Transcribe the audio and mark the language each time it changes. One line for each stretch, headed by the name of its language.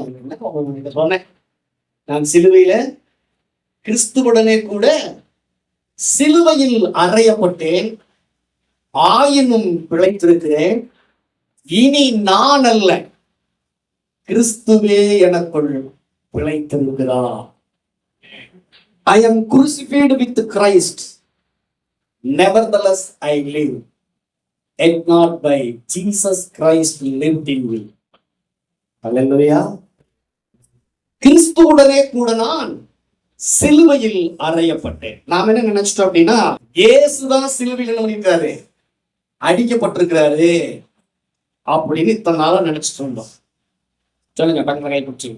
Tamil: என்ன சொன்னேன்? நான் சிலுவையில கிறிஸ்துவுடனே கூட சிலுவையில் அறையப்பட்டேன், ஆயினும் பிழைத்திருக்கிறேன், இனி நான் அல்ல, கிறிஸ்துவே எனக்குள் பிழைத்திருக்கிறார்.
English: I am crucified with Christ, nevertheless I live, yet not by Jesus Christ lived in me. Hallelujah.
Tamil: கிறிஸ்துவுடனே கூட நான் சிலுவையில் அறையப்பட்டேன். நாம் என்ன நினைச்சிட்டோம் அப்படின்னா, இயேசுதான் சிலுவையில் என்ன பண்ணிருக்காரு? அடிக்கப்பட்டிருக்கிறாரு அப்படின்னு இத்தனை நாளா நினைச்சிட்டு இருந்தோம். சொல்லுங்க, பக்கத்துல கை பிடிச்சி.